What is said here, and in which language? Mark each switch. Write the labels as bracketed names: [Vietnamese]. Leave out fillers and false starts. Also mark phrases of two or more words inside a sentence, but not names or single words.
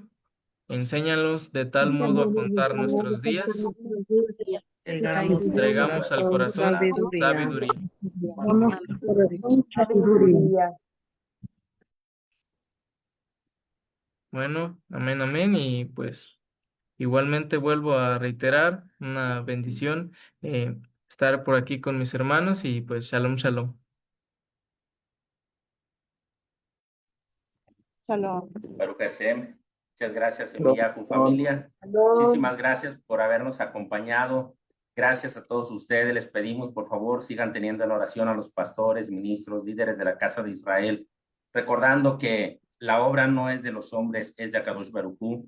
[Spanish] Enséñanos de tal modo a contar nuestros días que traigamos al corazón sabiduría. Bueno, amén, amén. Y pues igualmente vuelvo a reiterar una bendición, estar por aquí con mis hermanos y pues [Hebrew] שלום שלום. ברוך השם. [Spanish] Muchas gracias, Irmiyahu familia. Muchísimas gracias por habernos acompañado. Gracias a todos ustedes. Les pedimos, por favor, sigan teniendo en oración a los pastores, ministros, líderes de la Casa de Israel, recordando que la obra no es de los hombres, es de [Hebrew] הקדוש ברוך הוא.